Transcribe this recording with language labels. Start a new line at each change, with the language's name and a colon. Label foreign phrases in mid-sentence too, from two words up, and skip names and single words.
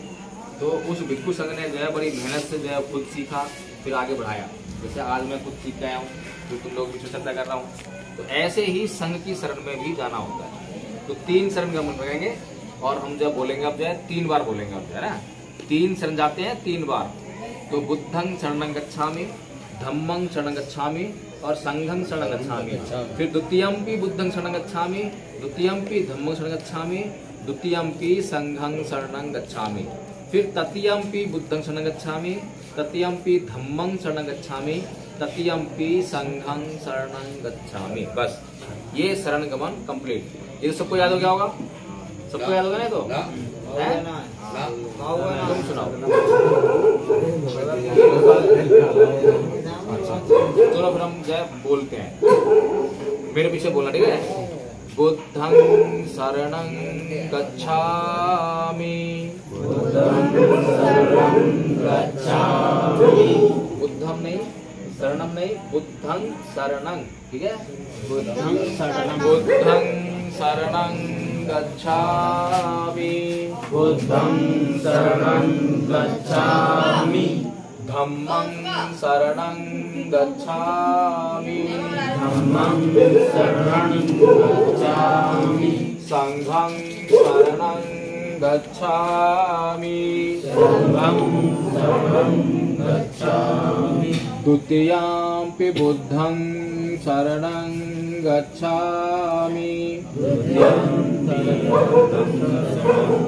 Hindi: तो उस भिक्खु संघ ने जो है बड़ी मेहनत से जो है खुद सीखा, फिर आगे बढ़ाया। जैसे आज मैं खुद सीख गया हूँ, फिर तुम लोग बीच चर्चा कर रहा हूँ। तो ऐसे ही संघ की शरण में भी जाना होता है। तो 3 शरण का मन रखेंगे और हम जब बोलेंगे अब जो है 3 बार बोलेंगे अब, है ना। 3 शरण जाते हैं 3 बार।
Pali: तो बुद्धं शरणं गच्छामि, धम्मं शरणं गच्छामि और संघं शरणं गच्छामि। फिर द्वितीयंपि बुद्धं शरणं गच्छामि, द्वितीयंपि धम्मं शरणं गच्छामि, द्वितीयंपि संघं शरणं गच्छामि। फिर तृतीयंपि बुद्धं शरणं गच्छामि, तृतीयंपि धम्मं शरणं गच्छामि, तृतीयंपि संघं शरणं गच्छामि।
Hindi: बस ये शरण गमन कंप्लीट। ये सबको याद हो गया होगा? सबको याद होगा नहीं तो? तुम सुनाओ। चलो फिर हम जय बोलते हैं, मेरे पीछे बोलना, ठीक है।
Pali: बुद्धं शरणं गच्छामि, बुद्धं नहीं, शरणं नहीं, बुद्धं शरणं,
Hindi: ठीक है।
Pali: बुद्धं शरणं, बुद्धं शरणं गच्छामि, बुद्धं शरणं गच्छामि, धम्मं शरणं गच्छामि, धम्मं शरणं गच्छामि, संघं शरणं गच्छामि, संघं शरणं गच्छामि, द्वितीयंपि बुद्धं शरणं गच्छामि, द्वितीयंपि बुद्धं